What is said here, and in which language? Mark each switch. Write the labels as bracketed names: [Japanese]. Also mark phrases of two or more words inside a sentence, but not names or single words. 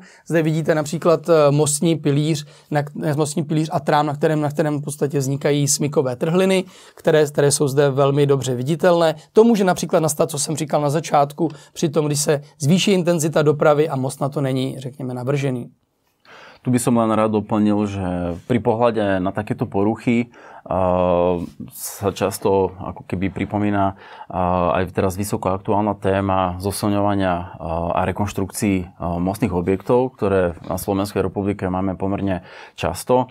[Czech] Zde vidíte například mostní pilíř a trám, na kterém v podstatě vznikají smykové trhliny, které jsou zde velmi dobře viditelné. To může například nastat, co jsem říkal na začátku, při tom, když se zvýší intenzita dopravy a most na to není, řekněme, navržený. [Slovak] Tu by som len rád doplnil, že pri pohľade na takéto poruchy sa často ako keby pripomína aj teraz vysoko aktuálna téma zosilňovania a rekonštrukcií mostných objektov, ktoré na Slovenskej republike máme pomerne často.